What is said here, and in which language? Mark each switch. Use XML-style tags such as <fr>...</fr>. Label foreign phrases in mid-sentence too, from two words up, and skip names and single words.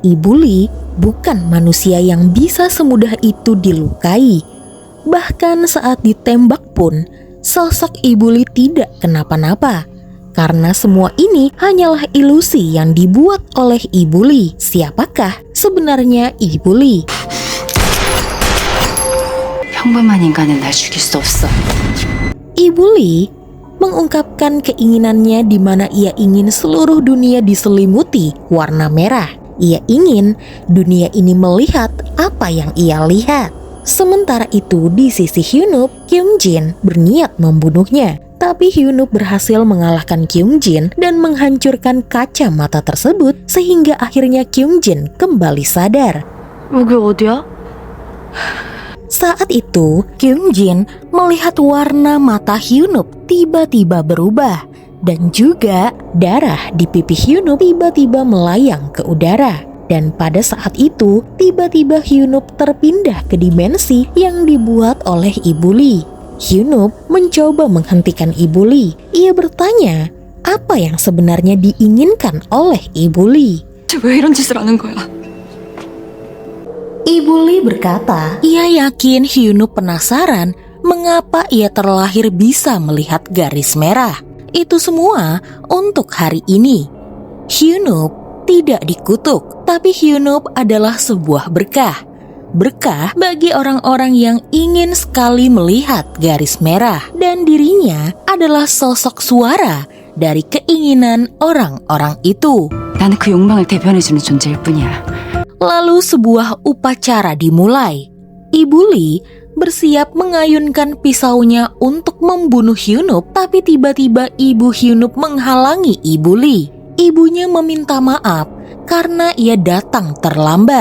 <id>Ibu Lee bukan manusia yang bisa semudah itu dilukai. Bahkan saat ditembak pun, sosok Ibu Lee tidak kenapa-napa. Karena semua ini hanyalah ilusi yang dibuat oleh Ibu Lee. Siapakah sebenarnya Ibu Lee?</id> <ko>평범한 인간은 날 죽일 수 없어.</ko> <id>Ibu Lee mengungkapkan keinginannya di mana ia ingin seluruh dunia diselimuti warna merah. Ia ingin dunia ini melihat apa yang ia lihat. Sementara itu di sisi Hyunup, Kyung-jin berniat membunuhnya. Tapi Hyunup berhasil mengalahkan Kyung-jin dan menghancurkan kacamata tersebut sehingga akhirnya Kyung-jin kembali sadar.</id> <ko>여기 어디야?</ko> <id>Saat itu, Kyung-jin melihat warna mata Hyunup tiba-tiba berubah dan juga darah di pipi Hyunup tiba-tiba melayang ke udara. Dan pada saat itu, tiba-tiba Hyunup terpindah ke dimensi yang dibuat oleh Ibu Lee. Hyunup mencoba menghentikan Ibu Lee. Ia bertanya, apa yang sebenarnya diinginkan oleh Ibu Lee?</id> <ko>왜 이런 짓을 하는 거야?</ko> <id>Ibu Lee berkata, ia yakin Hyunup penasaran mengapa ia terlahir bisa melihat garis merah. Itu semua untuk hari ini. Hyunup tidak dikutuk, tapi Hyunup adalah sebuah berkah. Berkah bagi orang-orang yang ingin sekali melihat garis merah dan dirinya adalah sosok suara dari keinginan orang-orang itu.</id> <ko>나는 그 욕망을 대변해주는 존재일 뿐이야.</ko> <id>Lalu sebuah upacara dimulai. Ibu Lee bersiap mengayunkan pisaunya untuk membunuh Hyunup, tapi tiba-tiba Ibu Hyunup menghalangi Ibu Lee. Ibunya meminta maaf karena ia datang terlambat.</id>